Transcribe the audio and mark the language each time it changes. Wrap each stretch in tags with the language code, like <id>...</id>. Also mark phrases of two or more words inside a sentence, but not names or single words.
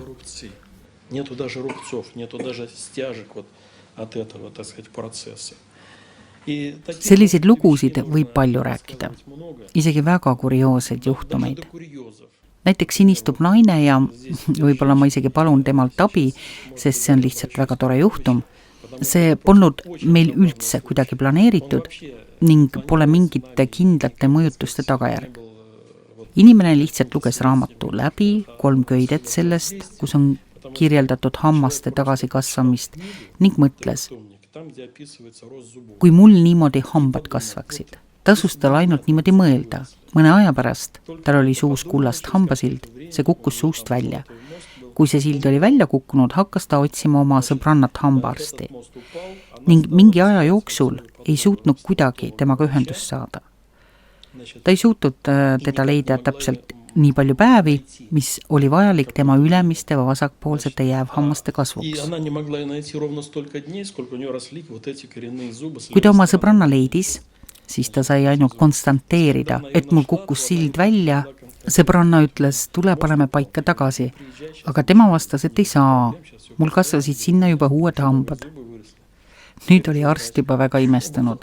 <ru>рубцы. Нету даже рубцов, нету даже стяжек вот от этого, так сказать, процесса. И таких</ru> <et>Selliseid lugusid võib palju rääkida,</et> <ru>много.</ru> <et>isegi väga kurioosseid juhtumeid.</et> <ru>До курьезов.</ru> <et>Näiteks siin istub naine ja võib-olla ma isegi palun temalt abi, sest see on lihtsalt väga tore juhtum. See polnud meil üldse kuidagi planeeritud ning pole mingite kindlate mõjutuste tagajärg. Inimene lihtsalt luges raamatu läbi, 3 köidet sellest, kus on kirjeldatud hammaste tagasikasvamist ning mõtles,</et> <ru>Там, где описывается рост зубов.</ru> <et>kui mul niimoodi hambad kasvaksid. Tasus tal ainult niimoodi mõelda. Mõne aja pärast tal oli suus kullast hambasild, see kukkus suust välja. Kui see sild oli välja kukkunud, hakkas ta otsima oma sõbrannat hambaarsti ning mingi aja jooksul ei suutnud kuidagi temaga ühendust saada. Ta ei suutnud teda leida täpselt nii palju päevi, mis oli vajalik tema ülemiste vasakpoolsete jäävhammaste</et> <ru>И</ru> <et>kasvuks.</et> <ru>она не могла найти ровно столько дней, сколько у нее росли вот эти коренные зубы.</ru> <et>Kui ta oma sõbranna leidis, siis ta sai ainult konstanteerida, et mul kukkus sild välja. Sõbranna ütles, tule paneme paika tagasi. Aga tema vastas, et ei saa. Mul kasvasid sinna juba uued hambad. Nüüd oli arst juba väga imestunud.</et>